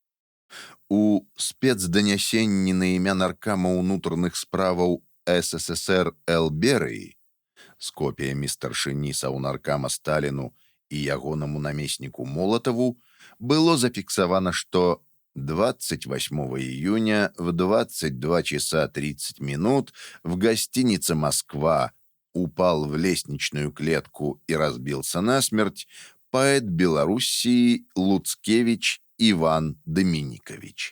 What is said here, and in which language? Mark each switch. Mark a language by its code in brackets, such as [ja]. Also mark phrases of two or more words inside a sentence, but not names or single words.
[be] У спецданясенні на імя наркама ўнутраных справаў СССР Л. Берыі з копіямі старшыні саўнаркама Сталіну і ягонаму намесніку Молатаву было зафіксавана, што [ru] 28 июня в 22 часа 30 минут в гостинице «Москва» упал в лестничную клетку и разбился насмерть поэт Белоруссии Луцкевич Иван Доминикович.